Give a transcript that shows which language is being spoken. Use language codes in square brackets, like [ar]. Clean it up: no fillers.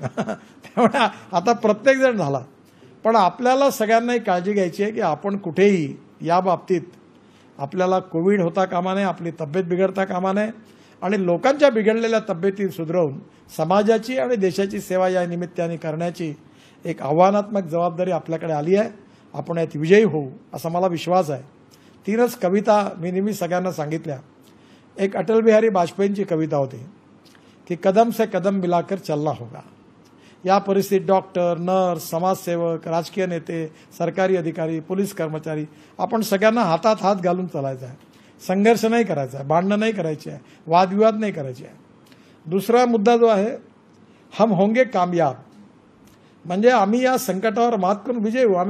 [mr] त्यामुळे आता प्रत्येकजण झाला. पण आपल्याला सगळ्यांनाही काळजी घ्यायची आहे की आपण कुठेही या बाबतीत आपल्याला कोविड होता कामा नये, आपली तब्येत बिघडता कामा नये आणि लोकांच्या बिघडलेल्या तब्येती सुधारून समाजाची आणि देशाची सेवा या निमित्ताने करण्याची एक आव्हानात्मक जबाबदारी आपल्याकडे आली आहे. आपण यात विजयी होऊ असा मला विश्वास आहे. 3च कविता मी नेहमी सगळ्यांना सांगितल्या. एक अटल बिहारी वाजपेयींची कविता होती की [hi] कदम से कदम मिलाकर चलना होगा. [mr] या परिस्थितीत डॉक्टर, नर्स, समाजसेवक, राजकीय नेते, सरकारी अधिकारी, पोलीस कर्मचारी आपण सगळ्यांना हातात हात घालून चालायचं आहे. संघर्ष नाही करायचा आहे, भांडणं नाही करायची आहे, वादविवाद नाही करायचे आहे. दुसरा मुद्दा जो आहे [hi] हम होंगे कामयाब, [mr] म्हणजे आम्ही या संकटावर मात करून विजयी होऊ.